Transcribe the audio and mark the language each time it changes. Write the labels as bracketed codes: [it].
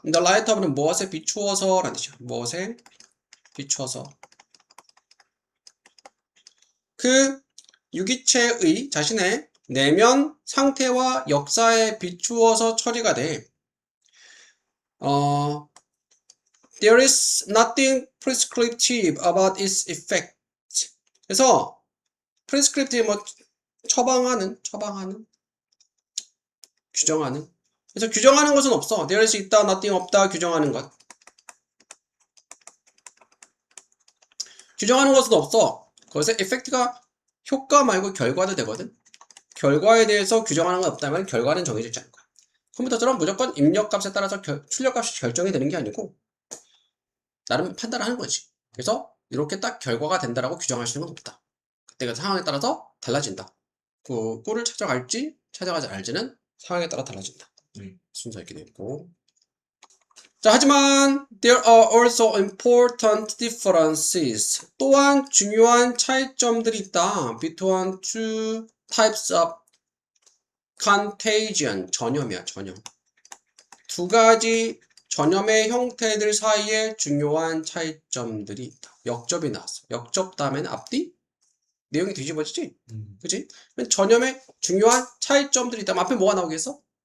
[en] in the light of [ko] 는 무엇에 비추어서 라는 뜻이야. 무엇에 비추어서 그 유기체의 자신의 내면 상태와 역사에 비추어서 처리가 돼. [en] There is nothing prescriptive about its effect. [ko] 그래서 prescriptive 뭐 처방하는 규정하는 그래서 규정하는 것은 없어. there is 있다, nothing 없다, 규정하는 것. 규정하는 것은 없어. 그것의 effect가 효과 말고 결과도 되거든. 결과에 대해서 규정하는 건 없다면 결과는 정해지지 않을 거야. 컴퓨터처럼 무조건 입력값에 따라서 출력값이 결정이 되는 게 아니고 나름 판단을 하는 거지. 그래서 이렇게 딱 결과가 된다라고 규정할 수 있는 건 없다. 그때가 상황에 따라서 달라진다. 그 꿀을 찾아가지 않을지는 상황에 따라 달라진다. 순서 이렇게 되어 있고. 자, 하지만 [en] there are also important differences. [ko] 또한 중요한 차이점들이 있다. [en] between two types of contagion. [ko] 전염이야, 전염. 두 가지 전염의 형태들 사이에 중요한 차이점들이 있다. 역접이 나왔어. 역접 다음에는 앞뒤? 내용이 뒤집어지지? 그치? 전염의 중요한 차이점들이 있다. 앞에 뭐가 나오겠어?